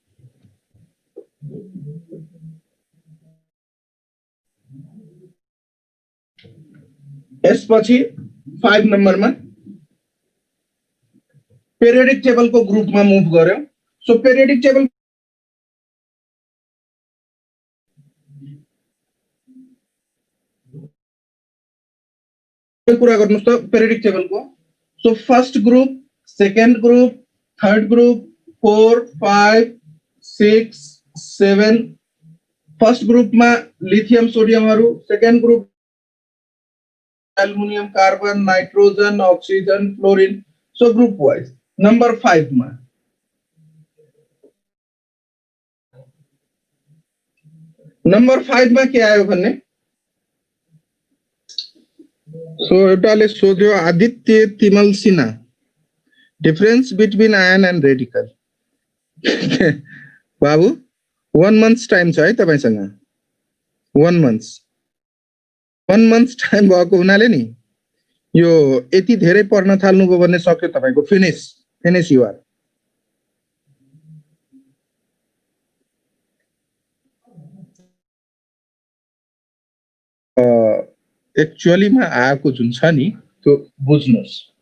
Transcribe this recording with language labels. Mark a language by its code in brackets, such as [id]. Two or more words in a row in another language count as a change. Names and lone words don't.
[ne] यसपछि 5 नंबर में [en] periodic table [ne] को ग्रुप में मूव गर्यो सो [en] periodic table [ne] कुरा गर्नुस् त [en] periodic table को so first group second group third group 4 5 6 7 first group में lithium sodium second group aluminium carbon nitrogen oxygen fluorine so group wise number 5 में [ne] के आयो भन्ने सो एउटाले सोध्यो आदित्य तिमल सिन्हा [en] difference between ion and radical [ne] बाबु 1 [en] month's time [ne] छ है तपाईसँग 1 [en] month's time [ne] भएको हुनाले नि यो यति धेरै पढ्न थाल्नुभयो भने सक्यो तपाईको फिनिश [en] you are actually [ne] मा आएको जुन छ नि त्यो बुझ्नुस्